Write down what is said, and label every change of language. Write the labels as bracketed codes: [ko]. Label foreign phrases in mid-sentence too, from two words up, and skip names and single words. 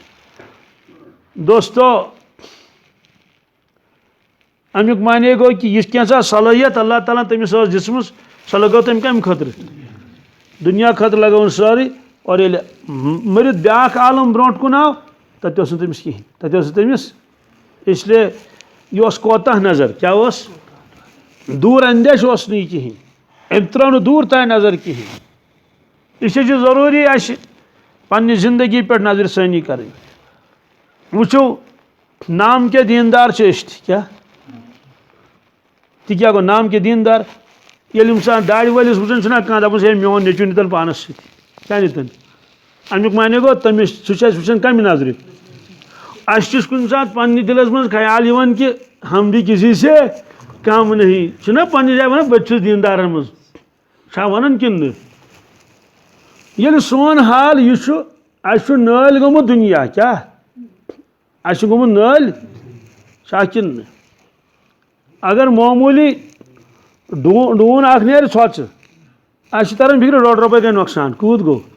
[ks] دوستو امیُک معنی گوٚو کہِ یہِ کینٛژھا صلٲحیت اللہ تعالیٰ تٔمِس ٲس دِژمٕژ سۄ لگٲو تٔمۍ کَمہِ خٲطرٕ دنیا خٲطرٕ لگٲوٕن سٲرٕے اور ییٚلہِ مٔرِتھ بیٛاکھ عالم برونٛٹھ کُن آو تَتہِ اوس نہٕ تٔمِس کِہیٖنۍ تَتہِ اوس نہٕ تٔمِس [ur] اس لیے [ks] یہِ اوس کوتاہ نظر کیٛاہ اوس دوٗر اندیش اوس نہٕ یہِ کِہیٖنۍ أمۍ ترٛٲو نہٕ دوٗر تانۍ نظر کِہیٖنۍ اسلیے چھُ ضروٗری اَسہِ پننہِ زندگی پٮ۪ٹھ نظرِ ثٲنی کَرٕنۍ وٕچھو [ur] نام کے دیندار [ks] چھِ أسۍ تہِ کیٛاہ تہِ کیٛاہ گوٚو [ur] نام کے دیندار [ks] ییٚلہِ اِنسان داڑِ وٲلِس وٕچھان چھُنہ کانٛہہ دَپان ہے میون نیٚچوٗ نِتن پانس سۭتۍ کیٛاہ نِتن امیُک معنی گوٚو تٔمِس سُہ چھُ اَسہِ وٕچھان کَمہِ نظرِ اَسہِ چھُ کُنہِ ساتہٕ پننہِ دِلس منٛز خیال یِوان کہِ [ur] ہم بھی کسی سے کم نہیں [ks] چھُنہ پننہِ جایہِ وَنان بہٕ تہِ چھُس دیندارن منٛز چھا وَنان کِنہٕ نہٕ ییٚلہِ سون حال یہِ چھُ اَسہِ چھُ نٲلۍ گوٚمُت دُنیا کیٛاہ اَسہِ چھُ گوٚمُت نٲلۍ چھا کِنہٕ نہٕ اگر معموٗلی ڈوٗن اکھ نیرِ ژھۄژٕ اَسہِ چھِ تران فِکرِ ڈۄڑ رۄپے گٔے نۄقصان کوٗت گوٚو